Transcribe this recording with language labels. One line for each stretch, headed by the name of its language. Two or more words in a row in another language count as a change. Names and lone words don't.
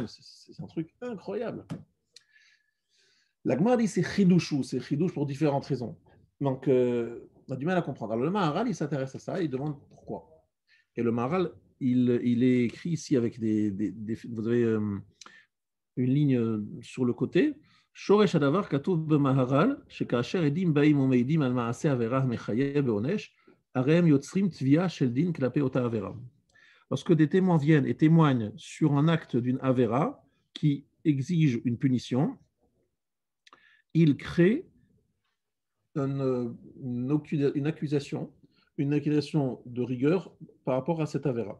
French: C'est un truc incroyable. La Gemara dit c'est chidouche pour différentes raisons. Donc, on a du mal à comprendre. Alors, le Maharal, il s'intéresse à ça, il demande pourquoi. Et le Maharal, il est écrit ici avec vous avez une ligne sur le côté.
Hebrew: שורש הדבר כתוב במהר"ל, שכאשר עדים באים ומעידים על מעשה עבירה מחייב בעונש, הרי הם יוצרים תביעה של דין כלפי אותה עבירה.
French: Lorsque des témoins viennent et témoignent sur un acte d'une avéra qui exige une punition, ils créent une accusation de rigueur par rapport à cette avéra.